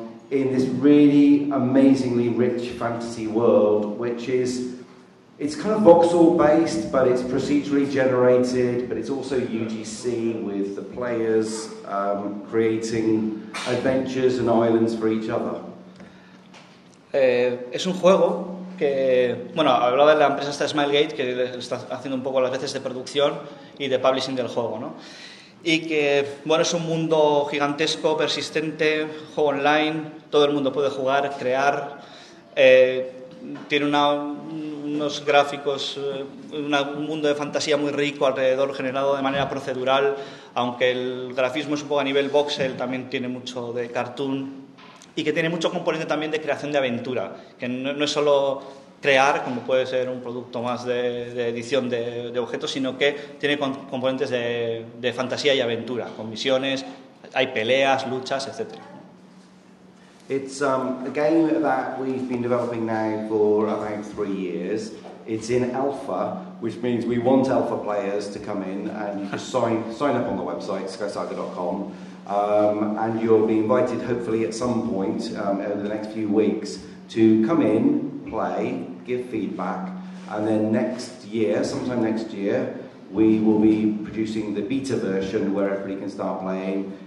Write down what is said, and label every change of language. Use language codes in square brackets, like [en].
[en] in this really amazingly rich fantasy world, which is, it's kind of voxel based, but it's procedurally generated, but it's also UGC with the players creating adventures and islands for each other. [es] Es un juego que, bueno, hablaba de la empresa esta Smilegate, que está haciendo un poco las veces de producción y de publishing del juego, ¿no? Y que, bueno, es un mundo gigantesco, persistente, juego online, todo el mundo puede jugar, crear, tiene unos gráficos, un mundo de fantasía muy rico alrededor, generado de manera procedural, aunque el grafismo es un poco a nivel voxel, también tiene mucho de cartoon, y que tiene mucho componente también de creación de aventura, que no es solo crear, como puede ser un producto más de edición de objetos, sino que tiene componentes de fantasía y aventura, con misiones, hay peleas, luchas, etc. [en] It's a game that we've been developing now for about 3 years. It's in alpha, which means we want alpha players to come in, and you can sign up on the website, skysaga.com, and you'll be invited, hopefully at some point over the next few weeks, to come in, play, give feedback, and then sometime next year, we will be producing the beta version where everybody can start playing.